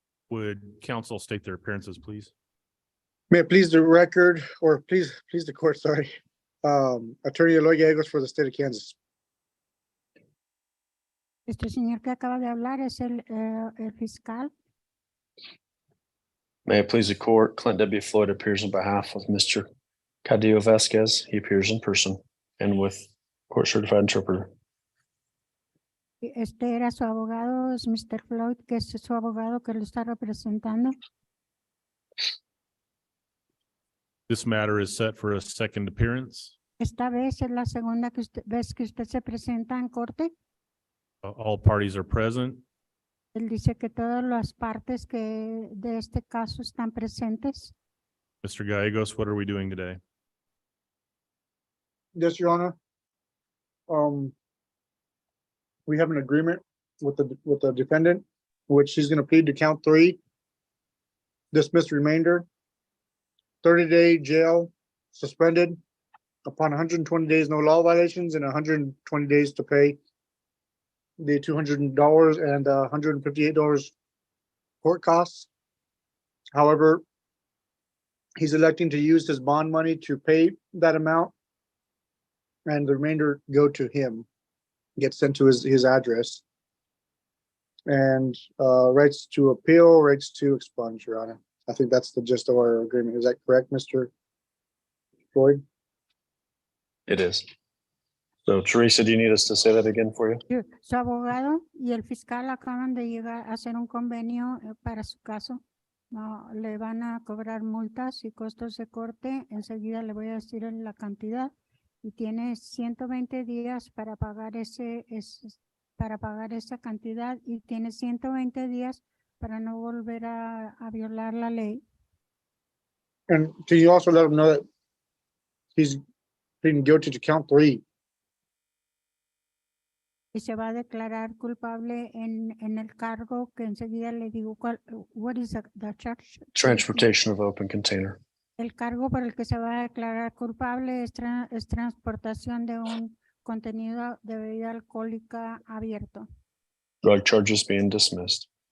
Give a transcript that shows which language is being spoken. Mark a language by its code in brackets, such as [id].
[en] Would counsel state their appearances, please? May it please the record, or please the court, sorry. Attorney Eloy Gallegos for the state of Kansas. [es] Este señor que acaba de hablar es el fiscal. [en] May it please the court, Clint W. Floyd appears on behalf of Mr. Cadillo Vasquez. He appears in person and with court certified interpreter. [es] Este era su abogado, es Mr. Floyd, que es su abogado que lo está representando. [en] This matter is set for a second appearance. [es] Esta vez es la segunda vez que usted se presenta en corte. [en] All parties are present. [es] Él dice que todas las partes que de este caso están presentes. [en] Mr. Gallegos, what are we doing today? Yes, Your Honor. We have an agreement with the defendant, which he's gonna plead to count 3. Dismiss remainder. 30-day jail suspended upon 120 days, no law violations, and 120 days to pay the $200 and $158 court costs. However, he's electing to use his bond money to pay that amount, and the remainder go to him, get sent to his address. And rights to appeal, rights to expunge, Your Honor. I think that's the gist of our agreement. Is that correct, Mr. Floyd? It is. So Teresa, do you need us to say that again for you? [es] Su abogado y el fiscal acaban de llegar a hacer un convenio para su caso. No, le van a cobrar multas y costos de corte. Enseguida le voy a decir la cantidad. Y tiene 120 días para pagar para pagar esa cantidad, y tiene 120 días para no volver a violar la ley. [en] And can you also let him know that he's pleading guilty to count 3? [es] Y se va a declarar culpable en el cargo que enseguida le digo cuál. [en] What is the charge? Transportation of open container. [es] El cargo por el que se va a declarar culpable es transportación de un contenido de bebida alcohólica abierto. [en] Drug charges being dismissed.